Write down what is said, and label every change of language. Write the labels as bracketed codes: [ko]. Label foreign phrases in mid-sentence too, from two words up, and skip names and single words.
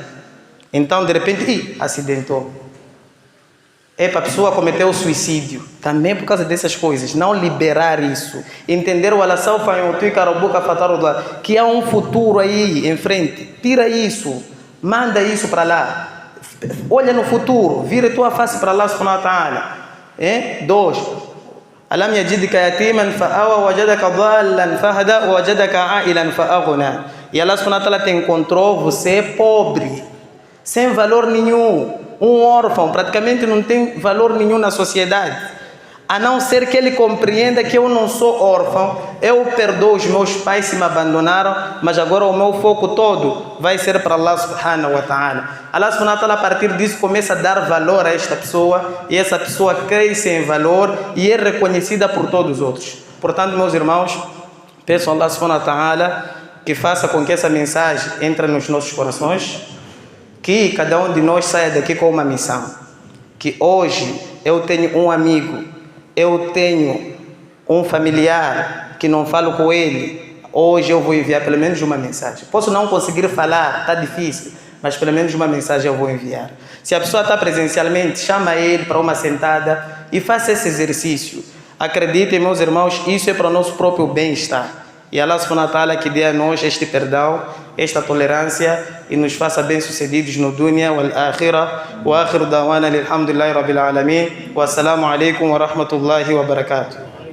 [pt] Então, de repente, acidentou. A pessoa cometeu suicídio. Também por causa dessas coisas. Não liberar isso. Entender o que há um futuro aí em frente. Tira isso. Manda isso para lá. Olha no futuro. Vira tua face para Allah [ar] سبحانه وتعالى. [pt] 2. [ar] ألم يجدك يتيما فآوى ووجدك ضالا فهدى ووجدك عائلا فأغنى. [pt] E Allah [ar] سبحانه وتعالى [pt] te encontrou você pobre, sem valor nenhum. Um órfão praticamente não tem valor nenhum na sociedade, a não ser que ele compreenda que eu não sou órfão, eu perdoo os meus pais se me abandonaram, mas agora o meu foco todo vai ser para Allah [ar] سبحانه وتعالى. [pt] Allah [ar] سبحانه وتعالى [pt] a partir disso começa a dar valor a esta pessoa e essa pessoa cresce em valor e é reconhecida por todos os outros. Portanto, meus irmãos, peço a Allah [ar] سبحانه وتعالى [pt] que faça com que essa mensagem entre nos nossos corações, que cada um de nós saia daqui com uma missão. Que hoje eu tenho um amigo, eu tenho um familiar que não falo com ele. Hoje eu vou enviar pelo menos uma mensagem. Posso não conseguir falar, está difícil, mas pelo menos uma mensagem eu vou enviar. Se a pessoa está presencialmente, chama ele para uma sentada e faça esse exercício. Acreditem, meus irmãos, isso é para o nosso próprio bem-estar. E Allah [ar] سبحانه وتعالى [pt] que dê a nós este perdão, esta tolerância e nos faça bem-sucedidos no [ar] الدنيا والآخرة. وآخر دعوانا الحمد لله رب العالمين. والسلام عليكم ورحمة الله وبركاته.